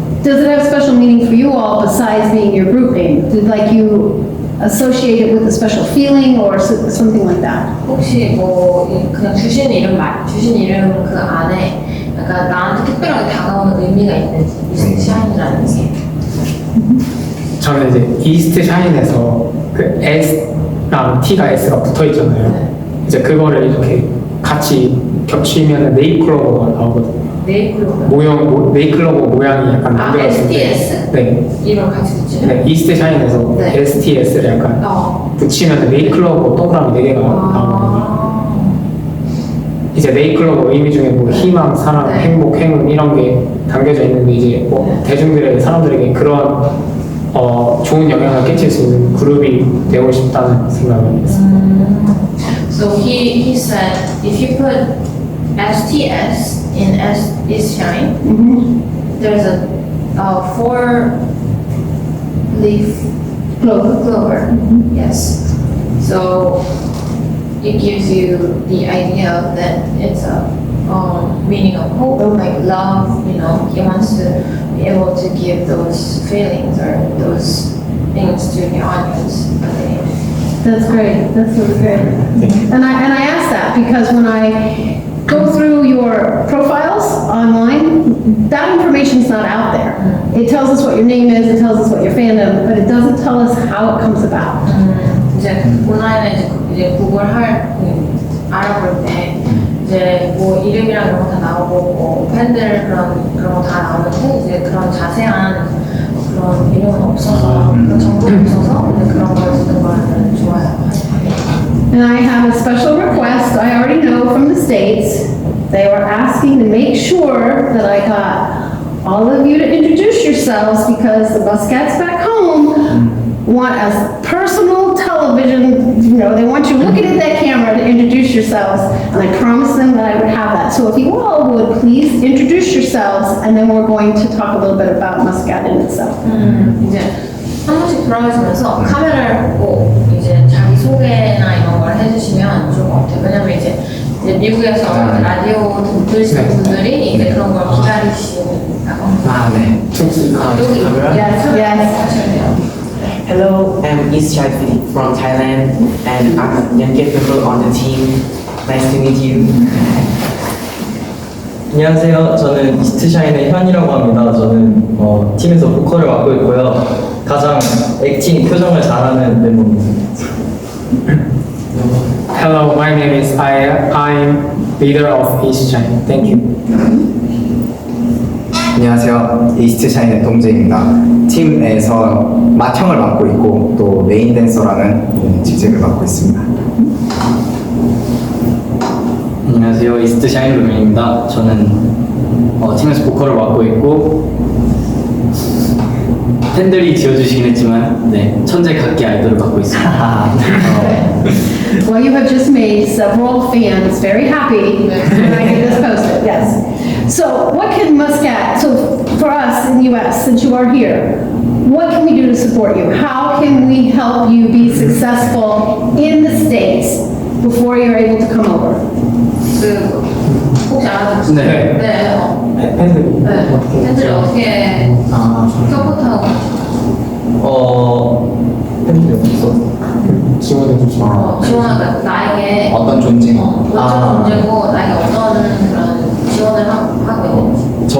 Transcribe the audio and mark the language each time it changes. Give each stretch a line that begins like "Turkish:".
English: Does it have special meaning for you all besides being your group name? Did like you associate it with a special feeling or something like that?
Korean: 혹시 뭐 그냥 주신 이름 그 안에 약간 나한테 특별하게 다가오는 의미가 있는지 이스트샤인이라는 게. 저는 이제 이스트 샤인에서 그 S랑 T가 S가 붙어 있잖아요. 이제 그거를 이렇게 같이 겹치면 네잎클로버가 나오거든요. 네잎클로버 모양이 약간 만들어졌을 때. STS? 네. 이런 같이 붙이면? 네, 이스트 샤인에서 네. STS를 약간 붙이면 네잎클로버 동그라미 4개가 나오거든요. 이제 네잎클로버 의미 중에 뭐 희망, 사랑, 네. 행복, 행운 이런 게 담겨져 있는데 이제 뭐 네. 대중들에게 사람들에게 그런 좋은 영향을 끼칠 수 있는 그룹이 되고 싶다는 생각을 했어요.
English: So he said if you put STS in Eastshine, there's a four leaf clover. Yes. So it gives you the idea that it's a meaning of hope, like love. You know, he wants to be able to give those feelings or those things to the audience. That's great. That's really great. And I ask that because when I go through your profiles online, that information's not out there. It tells us what your name is, it tells us what your fandom, but it doesn't tell us how it comes about.
Korean: 이제 온라인에 이제 구글 알아볼 때 이제 뭐 이름이랑 이런 거 다 나오고 뭐 팬들 그런 거 다 나오는데 이제 그런 자세한 그런 내용은 없어서 그런 정보가 없어서 이제 그런 걸 듣는 거는 좋아요.
English: And I have a special request, I already know from the States. They were asking to make sure that I got all of you to introduce yourselves because the Muscats back home want a personal television, you know, they want you looking at that camera to introduce yourselves. And I promised them that I would have that. So if you all would please introduce yourselves and then we're going to talk a little bit about Muscat in itself.
Korean: 이제 한 번씩 돌아가시면서 카메라를 보고 이제 자기 소개나 이런 걸 해주시면 좋을 것 같아요. 왜냐면 이제 미국에서 라디오 들으시는 분들이 이제 그런 걸 기다리시니까. 네. 여기
English: Yes, yes. Hello, I'm Eastshine from Thailand, and I'm a youngest member on the team. Nice to meet you.
Korean: 안녕하세요. 저는 이스트샤인의 현이라고 합니다. 저는 팀에서 보컬을 맡고 있고요. 가장 액팅, 표정을 잘하는 멤버입니다.
English: Hello, my name is Aya. I'm leader of Eastshine. Thank you.
Korean: 안녕하세요. 이스트샤인의 동재입니다. 팀에서 맏형을 맡고 있고 또 메인 댄서라는 직책을 맡고 있습니다. 안녕하세요. 이스트샤인 루민입니다. 저는 팀에서 보컬을 맡고 있고 팬들이 지어주시긴 했지만 천재 각기 아이돌을 맡고 있습니다.
English: Well, you have just made several fans very happy when I get this posted, yes. So what can Muscat, so for us in the US, since you are here, what can we do to support you? How can we help you be successful in the States before you're able to come over?
Korean: 혹시 알아보셨어요? 네. 네. 팬들 팬들이 어떻게 서포트하고 팬들이 없어. 지원해 주시면 지원하다 나에게 어떤 존재? 어떤 존재고 나에게 어떤 그런 지원을 하고 있는지.